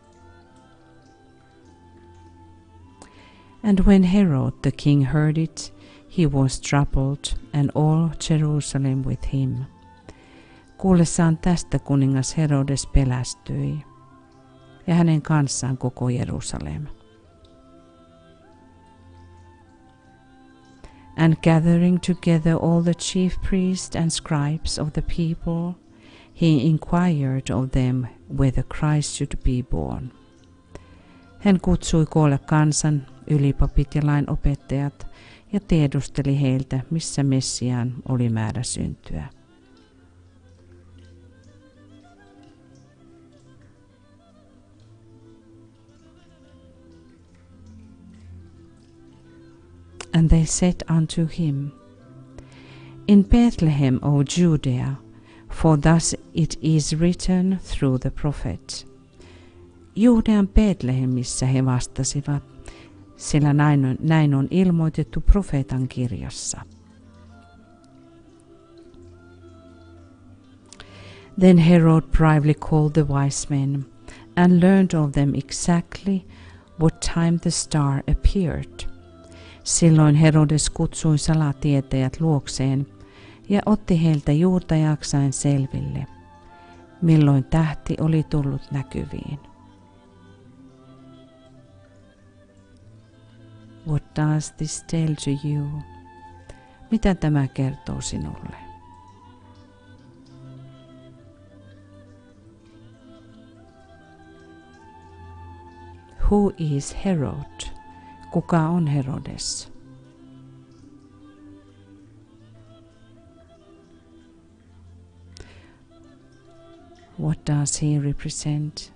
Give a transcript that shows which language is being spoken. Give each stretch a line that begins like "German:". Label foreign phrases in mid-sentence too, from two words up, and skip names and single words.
English: And when Herod the king heard it, he was troubled, and all Jerusalem with him.
Finnish: Kuullessaan tästä kuningas Herodes pelästyi, ja hänen kanssaan koko Jerusalem.
English: And gathering together all the chief priests and scribes of the people, he inquired of them whether Christ should be born.
Finnish: Hän kutsui koolle kansan, ylipapit ja lainopettajat, ja tiedusteli heiltä, missä Messiaan oli määrä syntyä.
English: And they said unto him, In Bethlehem, O Judea, for thus it is written through the prophet.
Finnish: Juudean Betlehemissä he vastasivat, sillä näin on ilmoitettu profeetan kirjassa.
English: Then Herod privately called the wise men, and learned of them exactly what time the star appeared.
Finnish: Silloin Herodes kutsui salatietäjät luokseen ja otti heiltä juurtajaksain selville, milloin tähti oli tullut näkyviin.
English: What does this tell to you?
Finnish: Mitä tämä kertoo sinulle?
English: Who is Herod?
Finnish: Kuka on Herodes?
English: What does he represent?